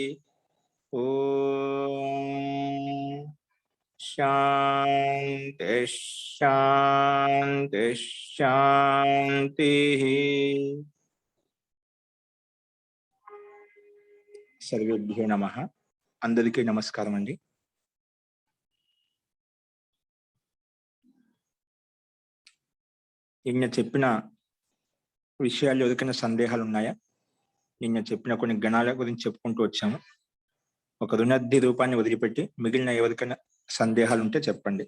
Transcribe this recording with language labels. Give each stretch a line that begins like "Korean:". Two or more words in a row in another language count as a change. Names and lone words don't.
Sanskrit: ओम शांति शांति शांति। सर्वेभ्यो नमः।
Telugu: అందరికీ నమస్కారం అండీ। నిన్న చెప్పిన విషయాల్లో ఏదైనా సందేహాలు ఉన్నాయా? నిన్న చెప్పిన కొన్ని గణాల గురించి చెప్పుకుంటూ వచ్చాము. ఒక రుణద్ధి రూపాన్ని వదిలిపెట్టి మిగిలిన ఎవరికైనా సందేహాలు ఉంటే చెప్పండి.